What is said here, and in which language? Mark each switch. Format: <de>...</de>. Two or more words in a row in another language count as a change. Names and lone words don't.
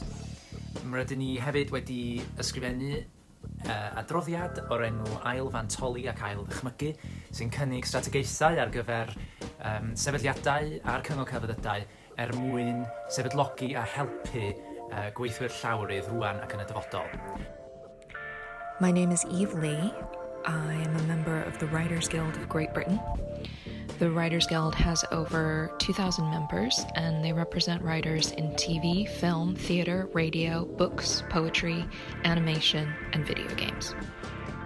<cy>Rydyn ni hefyd wedi ysgrifennu adroddiad o'r enw Ail Fantoli ac Ail Ddychmygu, sy'n cynnig strategaethau ar gyfer sefydliadau a'r cyngor celfyddydau mwyn sefydlogi a helpu gweithwyr llawrydd rwan ac yn y dyfodol.</cy> <en>My name is Eve Lee. I am a member of the Writers Guild of Great Britain. The Writers Guild has over 2,000 members, and they represent writers in TV, film, theatre, radio, books, poetry, animation, and video games.</en>